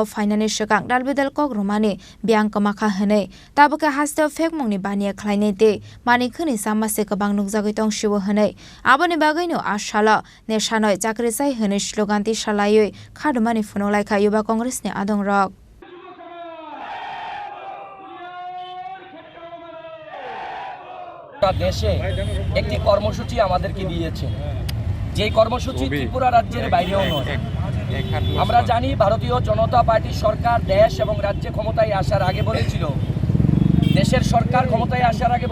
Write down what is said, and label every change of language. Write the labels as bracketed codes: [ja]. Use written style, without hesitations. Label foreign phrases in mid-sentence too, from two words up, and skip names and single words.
[trp] Finance Shakang Dalbedel Kok Romani Biang Kamaka Hene Tabuk Hastel Fek Mongni Bania Kleinete Mani Kuni Samase Kabang Nukzagitong Shiwo Hene Aboni Bagino Ashala Nesha noi Chakri sai Hene Slogan ti Shalayoi Khadumani phunok laikha Yuba Congress ni Adongrok [bn] দেশে একটি কর্মসূচি আমাদেরকে দিয়েছে যে কর্মসূচি ত্রিপুরা রাজ্যের বাইরেও নয় আমরা জানি ভারতীয় জনতা পার্টি সরকার দেশ এবং রাজ্যে ক্ষমতায় আসার আগে বলেছিল দেশের সরকার ক্ষমতায় আসার আগে